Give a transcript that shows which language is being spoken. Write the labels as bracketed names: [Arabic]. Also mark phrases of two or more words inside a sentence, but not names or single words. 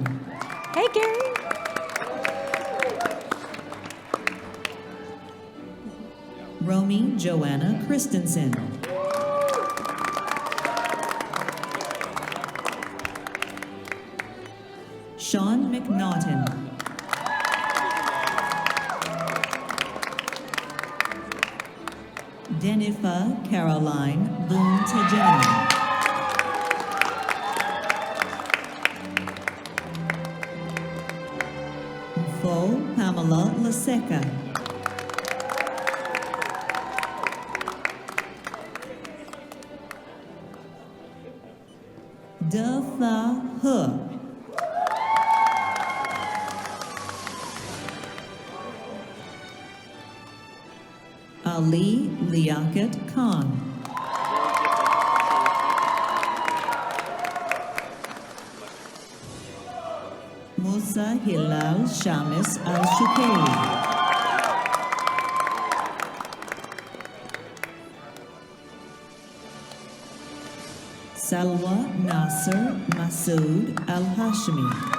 [English] Hey, Gary. Romy Joanna Christensen. Sean McNaughton. Denifa Caroline Boone Tejani. Mfo Pamela Laseca. De Tha He. Ali Liaquat Khan. Musa Hilal Shamis Al-Shukaili. Salwa Nasser Masood Al-Hashimi.